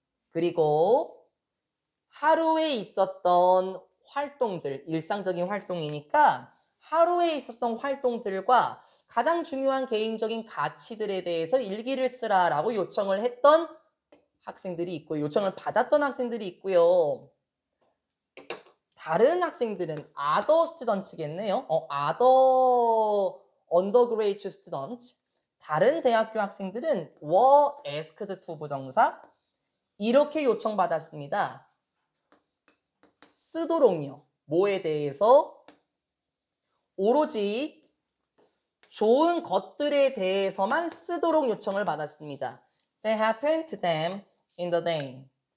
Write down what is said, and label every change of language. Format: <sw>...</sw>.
<ko>그리고 하루에 있었던 활동들, 일상적인 활동이니까 하루에 있었던 활동들과 가장 중요한 개인적인 가치들에 대해서 일기를 쓰라라고 요청을 했던 학생들이 있고 요청을 받았던 학생들이 있고요. 다른 학생들은</ko> <en>other students</en> <ko>겠네요.</ko> <en>other undergraduate students.</en> <ko>다른 대학교 학생들은</ko> <en>were asked to</en> <ko>부정사 이렇게 요청받았습니다. 쓰도록요. 뭐에 대해서? 오로지 좋은 것들에 대해서만 쓰도록 요청을 받았습니다.</ko> <en>That happened to them in the day.</en>